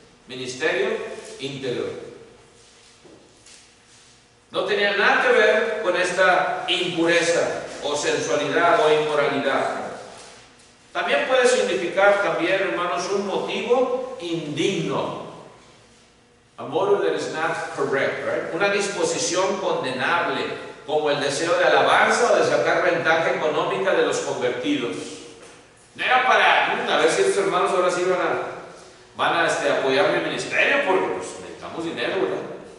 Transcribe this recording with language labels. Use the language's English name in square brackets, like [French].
[Spanish] Ministerio interior. No tenía nada que ver con esta impureza o sensualidad o inmoralidad. También puede significar también, hermanos, un motivo indigno. [English] A motive that is not correct, right? [Spanish] Una disposición condenable, como el deseo de alabanza o de sacar ventaja económica de los convertidos. No era para, a ver si estos hermanos ahora sí van a apoyar mi ministerio, porque pues necesitamos dinero, ¿verdad?